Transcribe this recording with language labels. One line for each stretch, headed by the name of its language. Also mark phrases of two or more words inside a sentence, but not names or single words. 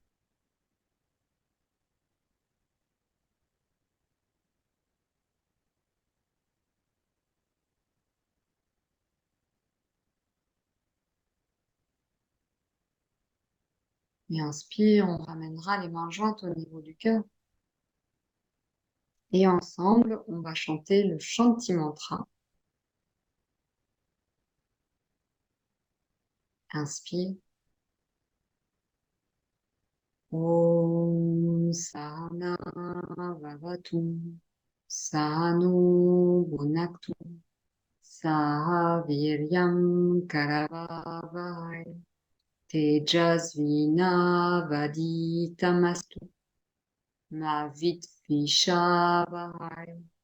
French: Et inspire, on ramènera les mains jointes au niveau du cœur. Et ensemble, on va chanter le Shanti Mantra. Inspire.
Sanskrit: Om Sahana Vavatu Sahanu Bhunaktu Saha Viryam Karavavai Tejasvinavaditamastu Ma Vitvishavahai.